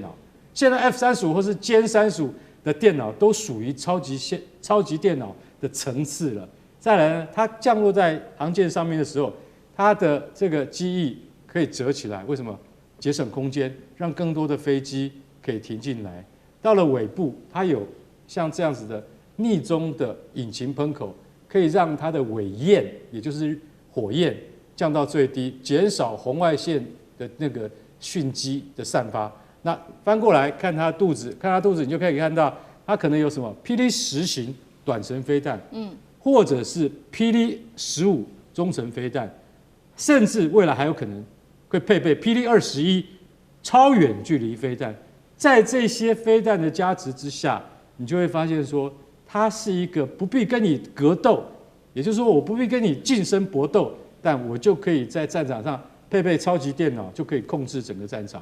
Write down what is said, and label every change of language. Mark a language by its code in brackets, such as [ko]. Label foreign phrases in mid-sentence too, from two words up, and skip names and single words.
[zh] 現在 F-35或是歼35的電腦都屬於超級電腦的層次了。再來呢，它降落在航艦上面的時候，它的這個機翼可以折起來，為什麼？節省空間，讓更多的飛機可以停進來。到了尾部，它有像這樣子的逆中的引擎噴口，可以讓它的尾焰，也就是火焰降到最低，減少紅外線的那個訊跡的散發。那翻過來看它肚子，你就可以看到它可能有什麼霹靂10型短程飛彈，或者是霹靂15中程飛彈，甚至未來還有可能會配備霹靂21超遠距離飛彈。在這些飛彈的加持之下，你就會發現說，它是一個不必跟你格鬥，也就是說，我不必跟你近身搏鬥，但我就可以在戰場上配備超級電腦，就可以控制整個戰場。